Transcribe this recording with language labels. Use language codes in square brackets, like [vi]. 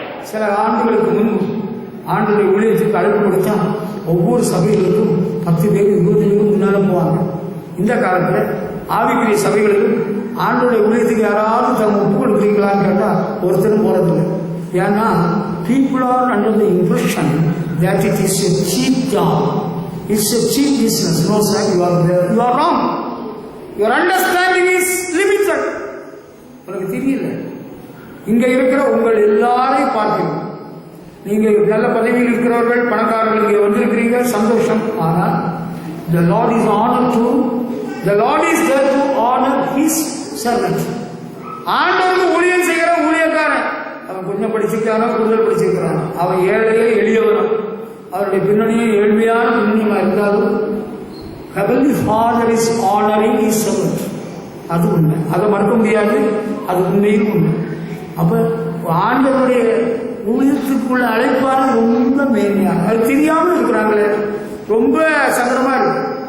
[ta] சில ஆண்டுகளுக்கு முன்பு ஆண்டுடைய ஊழியத்துக்கு அழைப்பு கொடுத்தா ஒவ்வொரு சபைகளுக்கும் 10 பேர் 20 பேரும் முன்னால போவாங்க. இந்த காலத்தில் ஆவிக்குரிய சபைகளுக்கும் ஆண்டுடைய ஊழியத்துக்கு யாராவது தங்க ஒப்பு கொடுக்குறீங்களான்னு கேட்டா ஒருத்தரும் போறதில்லை. ஏன்னா [en] people are under the impression that it is a cheap job, it's a cheap business. No sir, you are wrong. Your understanding is limited. [ta] உனக்கு தெரியல. இங்க இருக்கிற உங்கள் எல்லாரையும் பார்க்கணும். நீங்க நல்ல பதவியில் இருக்கிறவர்கள், பணக்காரர்கள் இங்கே வந்திருக்கிறீங்க, சந்தோஷம். ஆனால் [en] the Lord is honored to, the Lord is there to honor his servant. [ta] ஆண்டவருக்கு ஊழியம் செய்கிற ஊழியக்காரன் அவன் கொஞ்சம் படிச்சிருக்கானோ கூடுதல் படிச்சிருக்கிறான், அவன் ஏழையே எளியவனும், அவருடைய பின்னணியும் ஏழ்மையான பின்னணியமா இருந்தாலும் [en] Heavenly Father is honoring his servant. [ta] அது உண்மை, அதை மறுக்க முடியாது, அது உண்மையும் உண்மை. அப்ப ஆண்டவருடைய ஊழியத்துக்குள்ள அழைப்பான ரொம்ப மேன்மையான, அது தெரியாம இருக்கிறாங்களே, ரொம்ப சங்கடமா இருக்கு.